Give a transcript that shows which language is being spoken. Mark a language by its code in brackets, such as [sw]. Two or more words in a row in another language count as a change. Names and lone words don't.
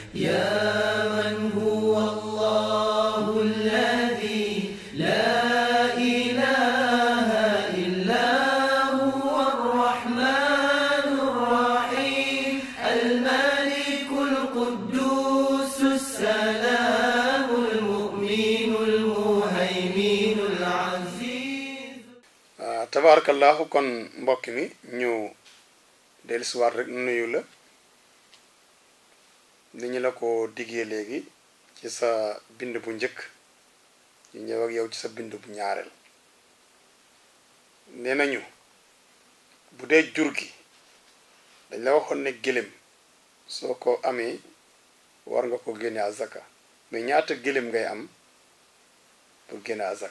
[ar] يا من هو الله الذي لا إله إلا هو الرحمن الرحيم الملك القدوس السلام المؤمن المهيمن العزيز. تبارك الله. [wo] kon mbokk mi ñu dellusiwaat rek nuyu la ni ñu la ko diggee léegi ci sa bind bu njëkk ñu ñëw ak yow ci sa bind bu ñaareel. nee nañu bu dee jur gi dañ la waxoon ne gëléem soo ko amee war nga ko génne azaka mais ñaata gëléem ngay am pour génne azaka.